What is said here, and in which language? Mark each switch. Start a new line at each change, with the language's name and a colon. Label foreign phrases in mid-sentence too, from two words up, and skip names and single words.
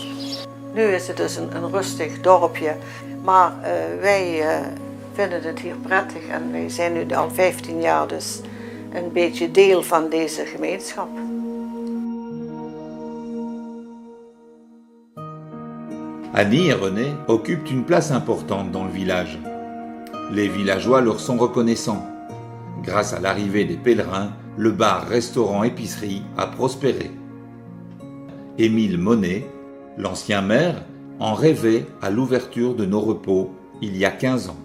Dutch: Nu is het dus een rustig dorpje, maar wij vinden het hier prettig en wij zijn nu al 15 jaar dus een beetje deel van deze gemeenschap.
French: Annie et René occupent une place importante dans le village. Les villageois leur sont reconnaissants. Grâce à l'arrivée des pèlerins, le bar, restaurant, épicerie a prospéré. Émile Monet, l'ancien maire, en rêvait à l'ouverture de nos repos il y a 15 ans.